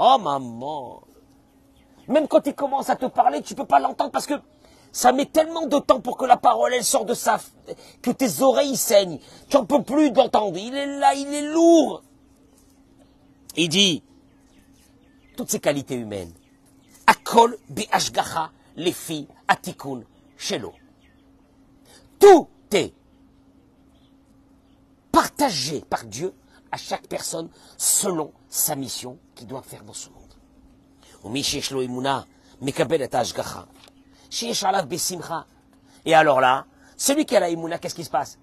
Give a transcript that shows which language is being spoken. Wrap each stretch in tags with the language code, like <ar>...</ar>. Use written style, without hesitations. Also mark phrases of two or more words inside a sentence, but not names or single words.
<fr>Même quand il commence à te parler, tu peux pas l'entendre parce que Ça met tellement de temps pour que la parole, elle sorte de que tes oreilles saignent. Tu n'en peux plus d'entendre. Il est là, il est lourd. Il dit, toutes ces qualités humaines.</fr> <he>הכל בהשגחה לפי התיקון שלו.</he> <fr>Tout est partagé par Dieu à chaque personne selon sa mission qu'il doit faire dans ce monde. Et alors là, celui qui a la imuna, qu'est-ce qui se passe?</fr>